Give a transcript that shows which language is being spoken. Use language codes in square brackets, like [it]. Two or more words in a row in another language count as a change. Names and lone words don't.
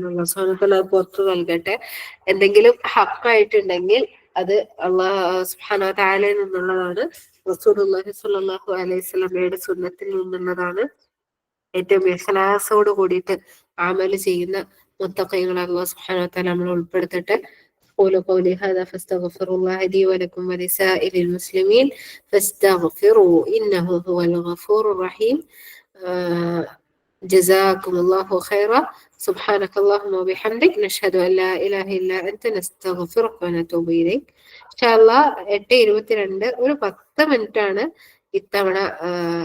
[ar] الله سبحانه وتعالى [ml] പുറത്തു നൽകട്ടെ. എന്തെങ്കിലും ഹക്കായിട്ടുണ്ടെങ്കിൽ അത് [ar] الله سبحانه وتعالى [ml] നിന്നുള്ളതാണ്. [ar] رسول الله صلى الله عليه وسلم [ml] സുന്നത്തിൽ നിന്നുള്ളതാണ്. ഏറ്റവും ഇഖ്ലാസോട് കൂടിയിട്ട് അമല് ചെയ്യുന്ന മുത്തഖീങ്ങളെ [ar] الله سبحانه وتعالى [ml] നമ്മളെ ഉൾപ്പെടുത്തട്ടെ. [ar] قولوا قولي هذا فاستغفر الله لي ولكم ولسائر المسلمين فاستغفروا إنه هو الغفور الرحيم. جزاكم الله خيرا. سبحانك اللهم وبحمدك نشهد أن لا إله إلا أنت نستغفرك ونتوب إليك. إن شاء الله [ml] 8:22 ഒരു 10 മിനിറ്റാണ് ഇത്തവണ